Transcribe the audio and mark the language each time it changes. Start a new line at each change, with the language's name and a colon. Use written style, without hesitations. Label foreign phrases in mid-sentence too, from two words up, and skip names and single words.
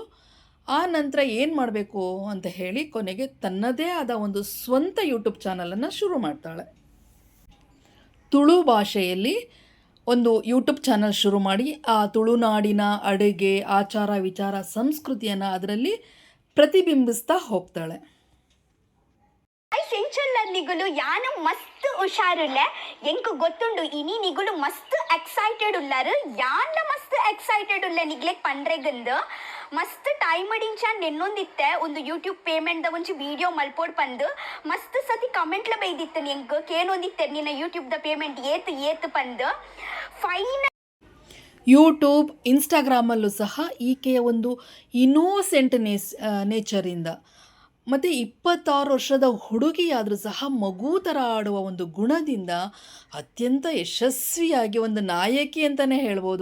Kannada: ಆ ನಂತರ ಏನು ಮಾಡಬೇಕು ಅಂತ ಹೇಳಿ ಕೊನೆಗೆ ತನ್ನದೇ ಆದ ಒಂದು ಸ್ವಂತ ಯೂಟ್ಯೂಬ್ ಚಾನಲನ್ನು ಶುರು ಮಾಡ್ತಾಳೆ. ತುಳು ಭಾಷೆಯಲ್ಲಿ ಒಂದು ಯೂಟ್ಯೂಬ್ ಚಾನಲ್ ಶುರು ಮಾಡಿ ಆ ತುಳುನಾಡಿನ ಅಡುಗೆ, ಆಚಾರ ವಿಚಾರ, ಸಂಸ್ಕೃತಿಯನ್ನು ಅದರಲ್ಲಿ ಪ್ರತಿಬಿಂಬಿಸ್ತಾ ಹೋಗ್ತಾಳೆ.
Tulu: ನಿಗುಲು ಯಾನು ಮಸ್ತ್ ಹುಷಾರುಲ್ಲ ಎಂಕು ಗೊತ್ತುಂಡು ಇನಿ ನಿಗುಲು ಮಸ್ತ್ ಎಕ್ಸೈಟೆಡ್ ಉಳ್ಳಾರು ಯಾನ ಮಸ್ತ್ ಎಕ್ಸೈಟೆಡ್ ಉಲ್ಲ ನಿಗ್ಲೆಕ್ ಪಂಡ್ರೆಗಂದು ಮಸ್ತ್ ಟೈಮ್ ಅಡಿಂಚ ನೆನ್ನೊಂದಿತ್ತೆ ಒಂದು
English: YouTube payment
Tulu: ದ ಒಂಚಿ ವಿಡಿಯೋ ಮಲ್ಪೋಡ್ ಪಂದು ಮಸ್ತ್ ಸತಿ ಕಮೆಂಟ್ಲ ಬೈದಿತ್ತು ಎಂಕ್ ಕೇನೊಂದಿತ್ತೆ ನಿನ್ನ ಯೂಟ್ಯೂಬ್ ದ ಪೇಮೆಂಟ್ ಏತು ಪಂದು ಫೈನ್.
Kannada: ಯೂಟ್ಯೂಬ್, ಇನ್ಸ್ಟಾಗ್ರಾಮಲ್ಲೂ ಸಹ ಈಕೆಯ ಒಂದು
English: innocent nature
Kannada: ಮತ್ತು 26 ವರ್ಷದ ಹುಡುಗಿಯಾದರೂ ಸಹ ಮಗು ಥರ ಆಡುವ ಒಂದು ಗುಣದಿಂದ ಅತ್ಯಂತ ಯಶಸ್ವಿಯಾಗಿ ಒಂದು ನಾಯಕಿ ಅಂತಲೇ ಹೇಳ್ಬೋದು.